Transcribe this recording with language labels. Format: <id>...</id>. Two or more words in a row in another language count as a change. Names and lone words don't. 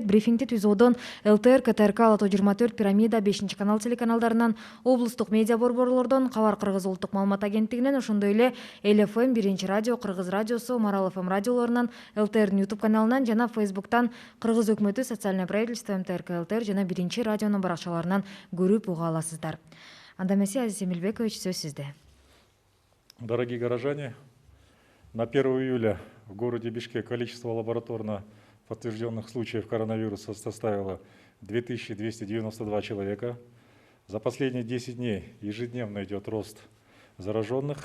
<ky>Брифингди түзүүдөн ЛТР, КТРК, Лото 24, Пирамида, 5-канал телеканалдарынан, облустук медиа борборлордон, Кабар Кыргыз улуттук маалымат агенттигинен, ошондой эле ЛФМ, 1-радио, Кыргыз радиосу, Марал ФМ радиолорунан, ЛТРдин YouTube каналынан жана Фейсбуктан Кыргыз өкмөтү,</ky> <ru>социальное правительство,</ru> <ky>МТРК, ЛТР жана 1-радионун баракчаларынан көрүп уга аласыздар. Анда эмесе, Азиз Эмилбекович, сөз сизде.</ky> <ru>Дорогие горожане, на 1 июля в городе Бишкек количество лабораторно подтвержденных случаев коронавируса составило 2292 человека. За последние 10 дней ежедневно идет рост зараженных.</ru>